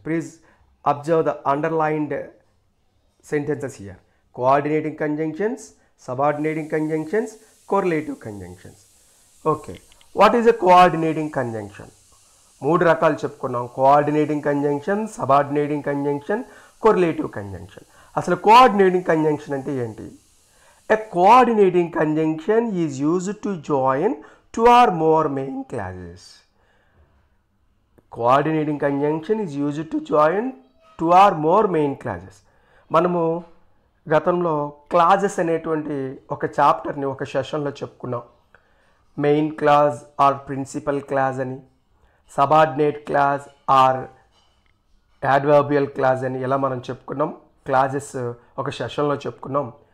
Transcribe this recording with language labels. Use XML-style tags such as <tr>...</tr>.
<en>Please observe the underlined sentences here. Coordinating conjunctions, subordinating conjunctions, correlative conjunctions. Okay, what is a coordinating conjunction?</en> <te>3 రకాలు చెప్పుకున్నాం.</te> <en>Coordinating conjunction, subordinating conjunction, correlative conjunction.</en> <te>అసలు coordinating conjunction అంటే ఏంటి?</te> <en>A coordinating conjunction is used to join 2 or more main clauses. Coordinating conjunction is used to join 2 or more main clauses.</en> <te>మనము గతంలో clauses అనేటువంటి ఒక చాప్టర్ని ఒక సెషన్లో చెప్పుకున్నాం. Main clause are principal clause అని, subordinate clause are adverbial clause అని ఎలా మనం చెప్పుకున్నాం, క్లాజెస్ ఒక సెషన్లో చెప్పుకున్నాం.</te>